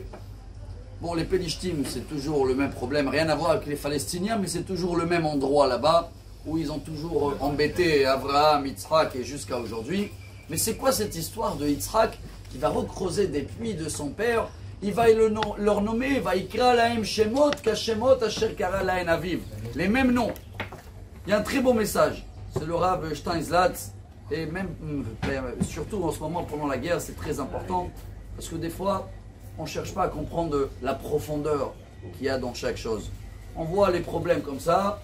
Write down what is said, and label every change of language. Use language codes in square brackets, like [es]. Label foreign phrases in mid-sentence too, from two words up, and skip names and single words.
[fr] Bon, les Pénishtim, c'est toujours le même problème, rien à voir avec les Palestiniens, mais c'est toujours le même endroit là-bas où ils ont toujours embêté Abraham, Yitzhak et jusqu'à aujourd'hui. Mais c'est quoi cette histoire de Yitzhak qui va recreuser des puits de son père? Il va leur nommer, [he] ויקרא להם שמות כשמות אשר קרא להן אביו. [fr] Les mêmes noms. Il y a un très beau message. C'est le Rav Steinzlatz. Et même, surtout en ce moment, pendant la guerre, c'est très important. Parce que des fois, on ne cherche pas à comprendre la profondeur qu'il y a dans chaque chose. On voit les problèmes comme ça.